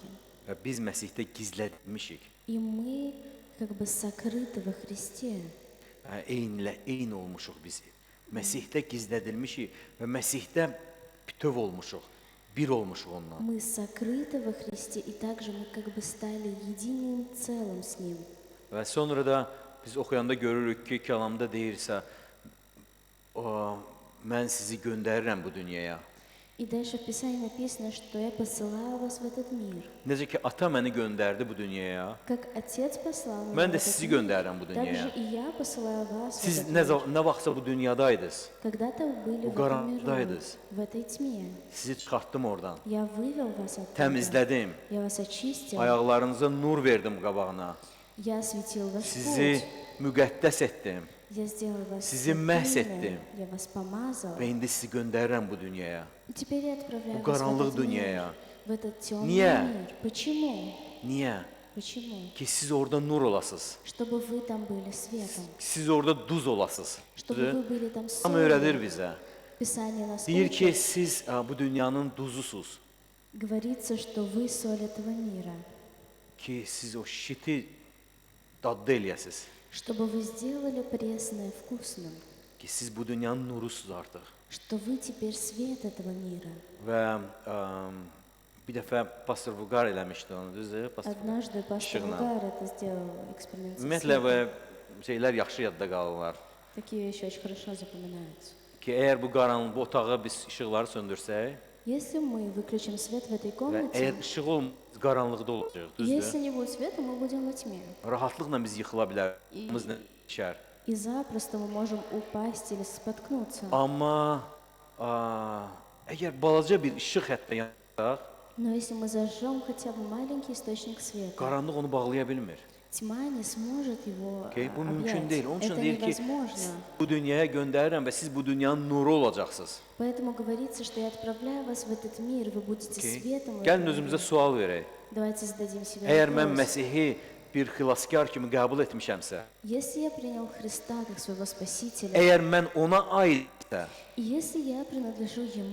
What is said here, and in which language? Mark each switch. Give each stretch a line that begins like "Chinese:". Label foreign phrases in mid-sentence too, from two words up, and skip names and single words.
Azerbaijani: və biz Məsihdə gizlədilmişik.
Russian: и мы как бы сокрыты во Христе.
Azerbaijani: Eyni olmuşuq biz. Məsihdə gizlədilmişik və Məsihdə bütöv olmuşuq. Bir olmuşuq onunla.
Russian: Мы sокрыты во Христе, и также мы как бы stали единым целым с Ним.
Azerbaijani: Və sonra da biz oxuyanda görürük ki, kəlamda deyirsə, mən sizi göndərirəm bu dünyaya.
Russian: И дальше в Писании написано, что я посылаю вас в этот мир.
Azerbaijani: Necə ki, ata məni göndərdi bu dünyaya,
Russian: Как Отец послал меня
Azerbaijani: mən
Russian: в
Azerbaijani: də
Russian: этот
Azerbaijani: sizi
Russian: мир,
Azerbaijani: göndərirəm bu
Russian: также
Azerbaijani: dünyaya.
Russian: и я посылаю вас в
Azerbaijani: Siz
Russian: этот мир.
Azerbaijani: nə vaxtsa bu dünyadaydınız,
Russian: Когда-то вы были
Azerbaijani: bu
Russian: в этом миру,
Azerbaijani: qaranlıqdaydınız.
Russian: в этой тьме.
Azerbaijani: Sizi çıxartdım oradan,
Russian: Я вывел вас оттуда.
Azerbaijani: təmizlədim,
Russian: Я вас очистил.
Azerbaijani: ayaqlarınıza nur verdim qabağına,
Russian: Я осветил ваш
Azerbaijani: sizi
Russian: путь.
Azerbaijani: müqəddəs etdim
Russian: Я сделал вас
Azerbaijani: sizi məhz
Russian: святыми.
Azerbaijani: etdim.
Russian: Я вас помазал.
Azerbaijani: və indi sizi göndərirəm bu dünyaya.
Russian: И теперь я отправляю
Azerbaijani: Bu
Russian: вас в
Azerbaijani: qaranlıq
Russian: этот мир,
Azerbaijani: dünyaya.
Russian: в этот темный
Azerbaijani: Niyə?
Russian: мир. Почему?
Azerbaijani: Niyə?
Russian: Почему?
Azerbaijani: Ki siz orada nur olasınız,
Russian: Чтобы вы там были светом,
Azerbaijani: siz orada duz olasınız.
Russian: чтобы вы были там
Azerbaijani: Tam öyrədir
Russian: солью.
Azerbaijani: bizə.
Russian: Писание нас
Azerbaijani: Deyir ki,
Russian: учит.
Azerbaijani: siz bu dünyanın duzusuz.
Russian: Говорится, что вы соль этого мира.
Azerbaijani: Ki siz o şiti dadlı eləyəsiz. Чтобы вы сделали пресное вкусным. Ki siz bu dünyanın nurusuz artıq.
Russian: Что вы теперь свет этого мира.
Azerbaijani: Və bir dəfə pastor Vüqar eləmişdi onu, düzdür? Pastor
Russian: Однажды пастор
Azerbaijani: Işıqla.
Russian: Угар это сделал, эксперимент со
Azerbaijani: Ümumiyyətlə və
Russian: светом.
Azerbaijani: şeylər yaxşı yadda qalırlar.
Russian: Такие вещи очень хорошо запоминаются.
Azerbaijani: Ki əgər bu qaranlıq bu otağa biz işıqları söndürsək
Russian: Если мы выключим свет в этой
Azerbaijani: və
Russian: комнате,
Azerbaijani: əgər işıq olmaz, qaranlıqda olacaq,
Russian: если
Azerbaijani: düzdür?
Russian: не будет света, мы будем во тьме.
Azerbaijani: Rahatlıqla biz yıxıla bilərik. Biz nə düşər.
Russian: И запросто мы можем упасть или споткнуться.
Azerbaijani: Amma əgər balaca bir işıq hətta yansaq,
Russian: Но если мы зажжем хотя бы маленький источник света,
Azerbaijani: qaranlıq onu bağlaya bilmir.
Russian: тьма не сможет его
Azerbaijani: Okay? Bu mümkün
Russian: объять.
Azerbaijani: deyil. Onun üçün
Russian: Это
Azerbaijani: deyir ki,
Russian: невозможно.
Azerbaijani: bu dünyaya göndərirəm və siz bu dünyanın nuru olacaqsınız.
Russian: Поэтому говорится, что я отправляю вас в этот мир, вы будете Okay? светом. в
Azerbaijani: Gəlin
Russian: этом
Azerbaijani: özümüzə
Russian: мире.
Azerbaijani: sual verək.
Russian: Давайте зададим себе
Azerbaijani: Əgər mən
Russian: вопрос.
Azerbaijani: Məsihi bir xilaskar kimi qəbul etmişəmsə,
Russian: Если я принял Христа как своего Спасителя,
Azerbaijani: əgər mən ona aidsə,
Russian: и если я принадлежу Ему,